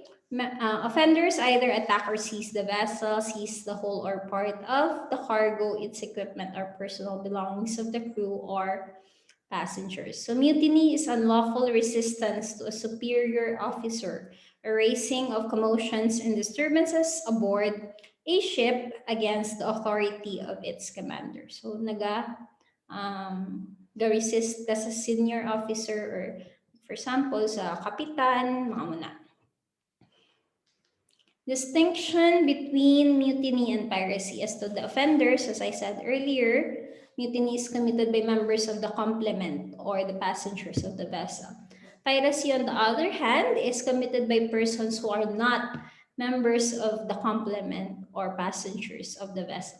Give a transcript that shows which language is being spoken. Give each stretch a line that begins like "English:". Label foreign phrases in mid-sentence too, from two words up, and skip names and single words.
English: Offenders either attack or seize the vessel, seize the whole or part of the cargo, its equipment, or personal belongings of the crew or passengers. So mutiny is unlawful resistance to a superior officer, a raising of commotions and disturbances aboard a ship against the authority of its commander.
Filipino: So resist ka sa
English: senior officer or for example
Filipino: sa kapitan, mga muna.
English: Distinction between mutiny and piracy. As to the offenders, as I said earlier, mutiny is committed by members of the complement or the passengers of the vessel. Piracy, on the other hand, is committed by persons who are not members of the complement or passengers of the vessel.